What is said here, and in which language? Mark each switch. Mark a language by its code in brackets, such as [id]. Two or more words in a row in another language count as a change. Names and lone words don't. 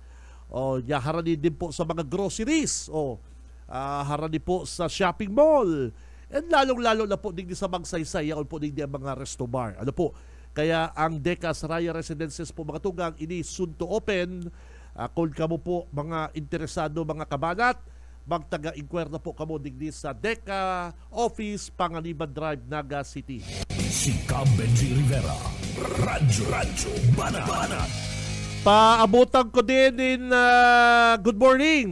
[bik] Harani din po sa mga groceries, harani po sa shopping mall, and lalong-lalo na po digdi sa Magsaysay, yaon po digdi ang mga [en] resto bar. [bik] Ano po? Kaya ang Deka Astraya Residences po mga tugang, ini [en] soon to open. [bik] Kung kamo po mga interesado mga kabanat, magtaga-inquire na po kamo digdi sa Deka Office, Panganiban Drive, Naga City. Si Cab Benji Rivera, Radyo Banat. Paabutan ko din [en] good morning.